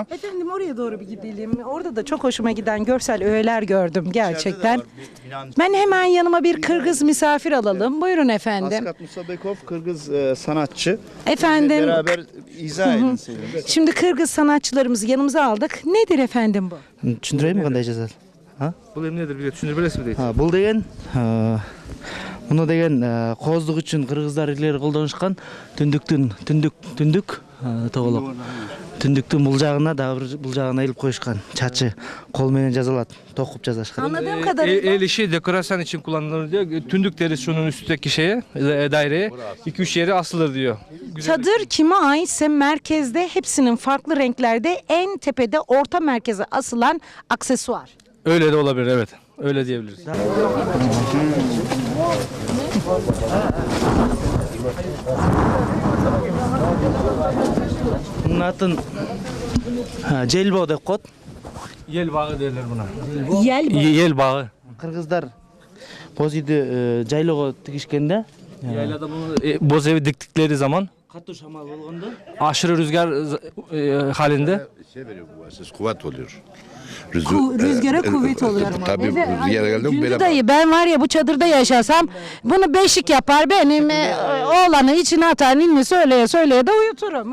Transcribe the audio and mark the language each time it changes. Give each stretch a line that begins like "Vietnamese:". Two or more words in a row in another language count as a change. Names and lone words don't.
Turkish: Efendim oraya doğru bir gidelim. Orada da çok hoşuma giden görsel öğeler gördüm gerçekten. Ben hemen yanıma bir Kırgız misafir alalım. Buyurun efendim. Askat Musabekov Kırgız sanatçı. Efendim. Beraber izah edin. Şimdi Kırgız sanatçılarımızı yanımıza aldık. Nedir efendim bu?
Kyrgyz: Түшүндүрөйүнбү кандай жазат? Бұл эмнедир билет түшүндүрүп бересизби дейт. Бул деген муну деген кооздук үчүн кыргыздар илгери колдонушкан түндүк тоголок. Түндүктүн бул жагына дагы бир бул жагына илип коюшкан. Чачы кол менен жазылат, токуп жазышкан.
Turkish: Anladığım kadarıyla El işi dekorasyon için kullanılır diyor. Tündük deriz şunun üstteki şeye, daireye. 2-3 yeri asılır diyor. Güzel. çadır kime aitse merkezde hepsinin farklı renklerde en tepede orta merkeze asılan aksesuar. Öyle de olabilir, evet. Öyle diyebiliriz.
Kyrgyz: Бунун атын желбо деп коет.
Turkish: Yel bağı derler buna. Yel mi? Yel bağı.
Kyrgyz: Кыргыздар боз үйдү жайлоого тигишкенде
Turkish: Yaylada bunu boz evi diktikleri zaman
Kyrgyz: катуу шамал болгондо
Turkish: aşırı rüzgar halinde Şey veriyor bu esas kuvvet oluyor. Rüzgara kuvvet oluyor. Tabii Evet, rüzgar geldi mi Cündü böyle dayı ben var ya bu çadırda yaşasam bunu beşik yapar benim oğlanı içine atar ninni söyleye söyleye de uyuturum.